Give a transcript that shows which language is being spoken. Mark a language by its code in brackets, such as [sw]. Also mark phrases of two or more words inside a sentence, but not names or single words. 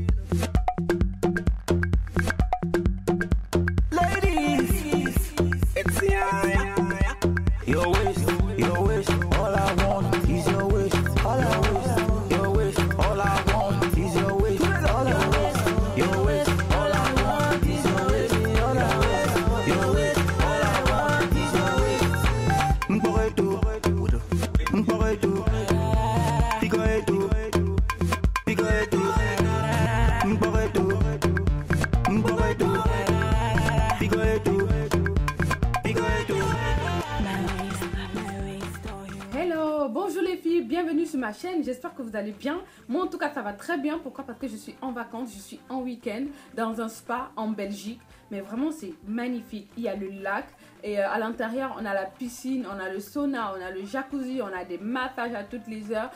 [en] Ladies, it's your wish, all I want is your wish, all I wish, your wish, all I want is your wish, all I wish, your wish, all I want is your wish, all I wish, your wish, all I want is your wish. Mporetu, mporetu, picoetu, picoetu, mporetu, mporetu, picoetu, picoetu. Hello, [fr] bonjour les filles, bienvenue sur ma chaîne, j'espère que vous allez bien. Moi en tout cas ça va très bien, pourquoi? Parce que je suis en vacances, je suis en week-end dans un spa en Belgique. Mais vraiment c'est magnifique, il y a le lac et à l'intérieur on a la piscine, on a le sauna, on a le jacuzzi, on a des massages à toutes les heures.